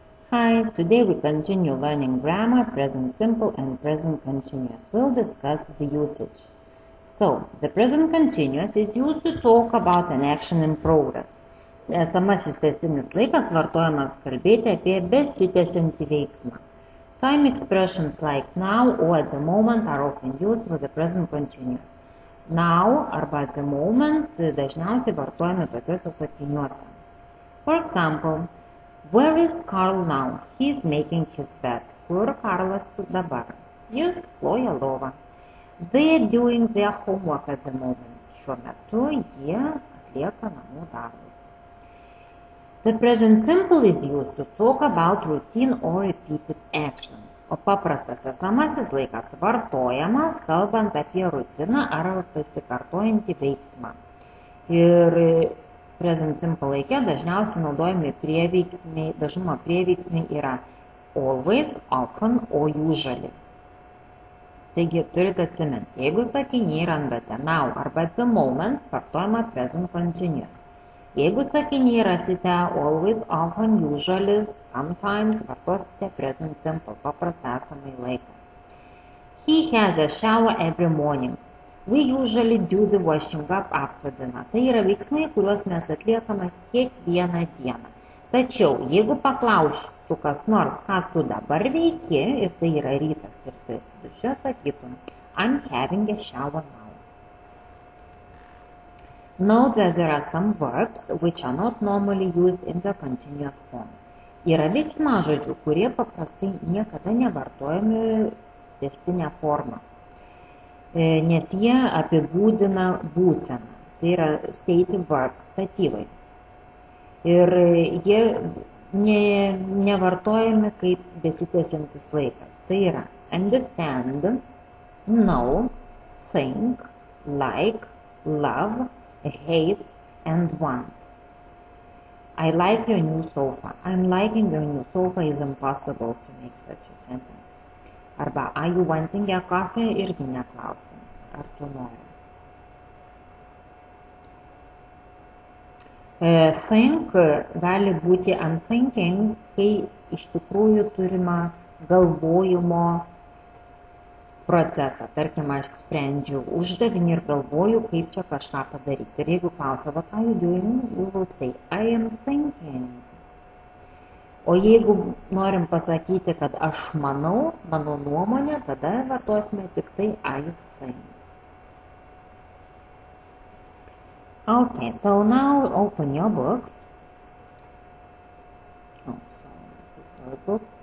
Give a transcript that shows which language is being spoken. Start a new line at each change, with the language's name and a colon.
English: Hi, today we continue learning grammar, present simple and present continuous. We'll discuss the usage. So, the present continuous is used to talk about an action in progress.
Lithuanian: Esamasis tęstinis laikas vartojamas kalbėti apie besitęsiantį veiksmą.
English: Time expressions like now or at the moment are often used with the present continuous. Now
Lithuanian: arba
English: at the moment
Lithuanian: dažniausiai vartojami tokiuose sakiniuose.
English: For example, where is Carl now? He is making his bed.
Lithuanian: Kur Karlas dabar? Jis kloja lovą.
English: They are doing their homework at the moment.
Lithuanian: Šiuo metu jie atlieka namų darbus.
English: The present simple is used to talk about routine or repeated action.
Lithuanian: O paprastas esamasis laikas vartojamas, kalbant apie rutiną ar pasikartojantį veiksmą. Ir present simple laike dažniausiai naudojami prieveiksmiai, dažnumo prieveiksmiai yra
English: always, often, or usually.
Lithuanian: Taigi turite atsiminti, jeigu sakiny randate now arba
English: at the moment,
Lithuanian: vartojama present continuous. Jeigu sakiny rasite
English: always, often, usually, sometimes,
Lithuanian: vartosite present simple, paprastą esamąjį laiką.
English: He has a shower every morning. We usually do the washing up after dinner.
Lithuanian: Tai yra veiksmai, kuriuos mes atliekame kiekvieną dieną. Tačiau, jeigu paklaustų kas nors, ką tu dabar veiki, ir tai yra rytas ir tu esi duše, sakytum,
English: I'm having a shower now. Note that there are some verbs which are not normally used in the continuous form.
Lithuanian: Yra veiksmažodžių, kurie paprastai niekada nevartojami tęstinę formą. Nes jie apibūdina būseną. Tai yra stative verbs, statyvai. Ir jie nevartojami kaip besitęsiantis laikas. Tai yra
English: understand, know, think, like, love, hate, and want. I like your new sofa. I'm liking your new sofa is impossible to make such a sentence.
Lithuanian: Arba,
English: are you wanting a coffee?
Lithuanian: Irgi neklausim, ar tu nori. Think gali būti unthinking, kai iš tikrųjų turima galvojimo procesą. Tarkim, aš sprendžiu uždavinį ir galvoju, kaip čia kažką padaryti. Ir jeigu klausia,
English: what are you doing? You will say, I am thinking.
Lithuanian: O jeigu norim pasakyti, kad aš manau, mano nuomonė, tada vartosime tik tai
English: I think. Okay, so now open your books. Oh, sorry, this is for a book.